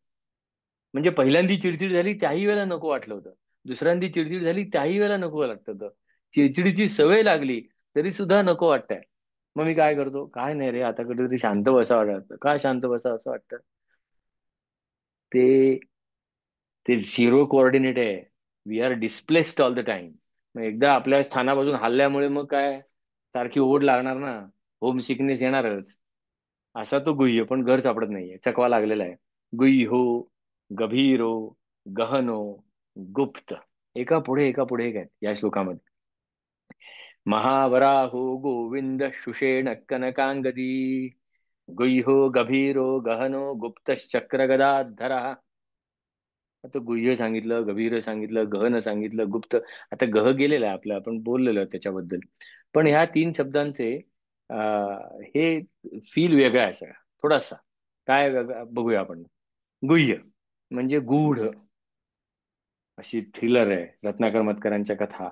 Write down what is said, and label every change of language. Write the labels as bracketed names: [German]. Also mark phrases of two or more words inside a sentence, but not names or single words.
[Marathi] म्हणजे पहिल्यांदी चिडचिड झाली त्याही वेळेला नको वाटलं होतं, दुसऱ्यांदी चिडचिड झाली त्याही वेळेला नको वाटत होतं, चिडचिडीची सवय लागली तरी सुद्धा नको वाटतंय. मग मी काय करतो, काय नाही रे, आता कुठेतरी शांत बसा वाटतं. काय शांत बसा असं वाटतं? ते ते [English] zero coordinate [Marathi] आहे. [English] We are displaced all the time. [Marathi] मग एकदा आपल्या स्थानापासून हल्ल्यामुळे मग काय, सारखी ओढ लागणार ना, [English] home sickness [Marathi] येणारच. असा तो गुह्य, पण घर सापडत नाहीये, चकवा लागलेला आहे. [Sanskrit] गुह्यो गभीरो गहनो गुप्त, [Marathi] एका पुढे एका पुढे एक आहेत या श्लोकामध्ये. [Sanskrit] महावराहो गोविंद शुषेण कनकांगदी, गुह्यो गभीरो गहनो गुप्तश्चक्र गदाधर. [Marathi] आता गुह्य सांगितलं, गभीर सांगितलं, गहन सांगितलं, गुप्त. आता गह गेलेला आहे आपलं, आपण बोललेलो आहे त्याच्याबद्दल. पण ह्या 3 शब्दांचे हे फील वेगळा आहे सगळा, थोडासा. काय बघूया आपण. गुह्य म्हणजे गूढ, अशी थ्रिलर आहे, रत्नाकर मतकरांच्या कथा.